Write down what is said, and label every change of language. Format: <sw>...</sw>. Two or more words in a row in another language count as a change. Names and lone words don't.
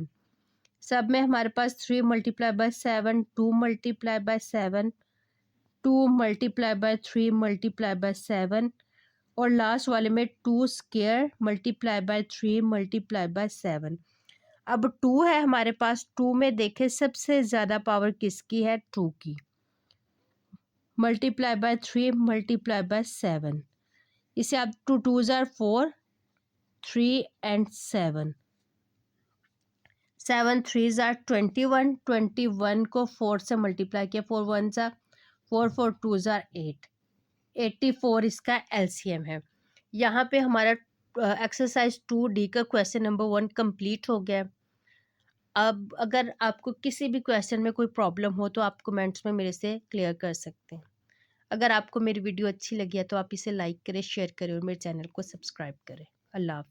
<hi>सब में हमारे पास</hi> <en>3 multiply by 7, 2 multiply by 7, 2 multiply by 3 multiply by 7</en> <hi>और लास्ट वाले में</hi> <en>2 square multiply by 3 multiply by 7.</en> <hi>अब 2 है हमारे पास। 2 में देखें सबसे ज़्यादा पावर किसकी है? 2 की।</hi> <en>multiply by 3 multiply by 7.</en> <hi>इसे आप</hi> <en>2 2s are 4, 3 and 7। 7 3s are 21,</en> <hi>21 को 4 से मल्टीप्लाई किया,</hi> <en>4 1s are 4, 4 2s are 8,</en> <hi>84 इसका एलसीएम है। यहाँ पे हमारा एक्सरसाइज 2D का</hi> <en>question number</en> <hi>1 कंप्लीट हो गया। अब अगर आपको किसी भी क्वेश्चन में कोई प्रॉब्लम हो तो आप कमेंट्स में मेरे से क्लियर कर सकते हैं। अगर आपको मेरी वीडियो अच्छी लगी है तो आप इसे लाइक करें, शेयर करें और मेरे चैनल को सब्सक्राइब करें।</hi>